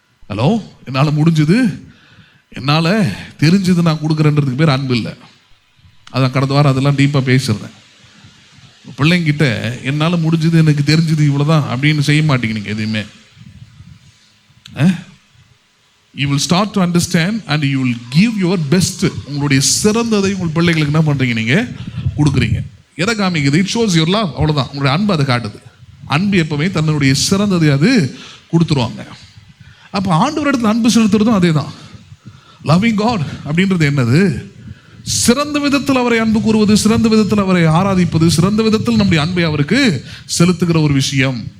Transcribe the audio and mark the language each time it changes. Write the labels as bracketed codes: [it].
[ta] Hello, என்னால் முடிஞ்சது, என்னால் தெரிஞ்சது நான் கொடுக்குறேன்றதுக்கு பேர் அன்பு இல்லை. அதான் கடந்த வாரம் அதெல்லாம் டீப்பாக பேசிடுறேன். பிள்ளைங்கிட்ட என்னால் முடிஞ்சது, எனக்கு தெரிஞ்சது இவ்வளோதான் அப்படின்னு செய்ய மாட்டீங்க நீங்கள் எதுவுமே. [en] You will start to understand and you will give your best. [ta] உங்களுடைய சிறந்ததை உங்கள் பிள்ளைகளுக்கு என்ன பண்ணுறீங்க? நீங்கள் கொடுக்குறீங்க. எதை காமிக்குது? [en] It shows your love. [ta] அவ்வளோதான். உங்களுடைய அன்பு அதை காட்டுது. அன்பு எப்பவுமே தன்னுடைய சிறந்ததை அது கொடுத்துருவாங்க. அப்போ ஆண்டவர் இடத்துல அன்பு செலுத்துறதும் அதே தான். லவ்விங் காட் அப்படின்றது என்னது? சிறந்த விதத்தில் அவரை அன்பு கூறுவது, சிறந்த விதத்தில் அவரை ஆராதிப்பது, சிறந்த விதத்தில் நம்முடைய அன்பை அவருக்கு செலுத்துகிற ஒரு விஷயம்.